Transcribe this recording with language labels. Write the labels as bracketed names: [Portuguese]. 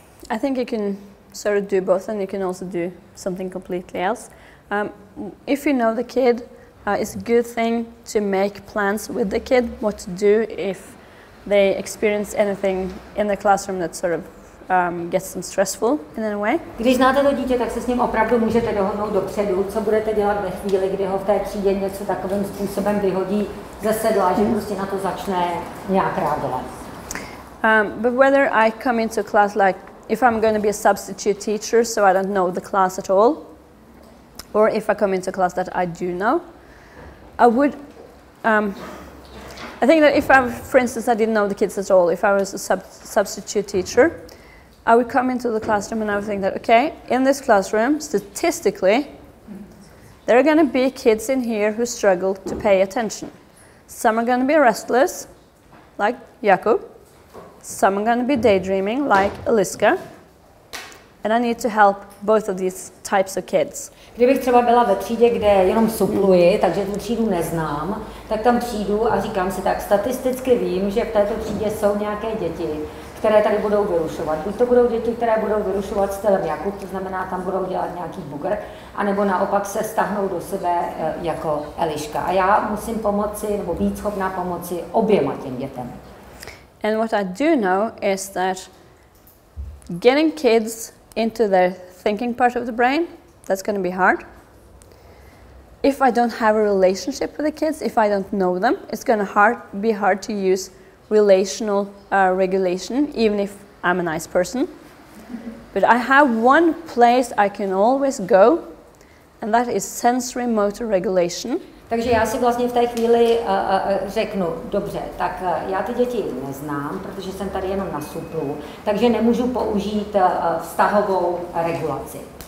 [English] I think you can sort of do both, and you can also do something completely else. If you know the kid, it's a good thing to make plans with the kid, what to do if they experience anything in the classroom that sort of gets them stressful in a way. [Czech] Když znáte to dítě, tak se s ním opravdu můžete dohodnout dopředu, co budete dělat ve chvíli, kdy ho v té třídě něco takovým způsobem vyhodí ze sedla, že prostě na to začne nějak reagovat. [English] But whether I come into class like if I'm going to be a substitute teacher, so I don't know the class at all, or if I come into a class that I do know, I would. I think that if for instance, I didn't know the kids at all, if I was a substitute teacher, I would come into the classroom and I would think that, okay, in this classroom, statistically, there are going to be kids in here who struggle to pay attention. Some are going to be restless, like Yaakov. Some are going to be daydreaming, like Liska. And I need to help both of these types of kids. [Czech] Kdybych třeba byla ve třídě, kde jenom supluji, takže tu třídu neznám, tak tam přijdu a říkám si tak, statisticky vím, že v této třídě jsou nějaké děti, které tady budou vyrušovat. Buď to budou děti, které budou vyrušovat stylem Jakub, to znamená, tam budou dělat nějaký bugr, anebo naopak se stáhnou do sebe jako Eliška. A já musím pomoci, nebo být schopná pomoci oběma těm dětem. [English] And what I do know is that getting kids into their thinking part of the brain, that's going to be hard. If I don't have a relationship with the kids, if I don't know them, it's going to be hard to use relational regulation, even if I'm a nice person. But I have one place I can always go, and that is sensory motor regulation. [Czech] Takže já si vlastně v té chvíli řeknu, dobře, tak já ty děti neznám, protože jsem tady jenom na suplu, takže nemůžu použít vztahovou regulaci.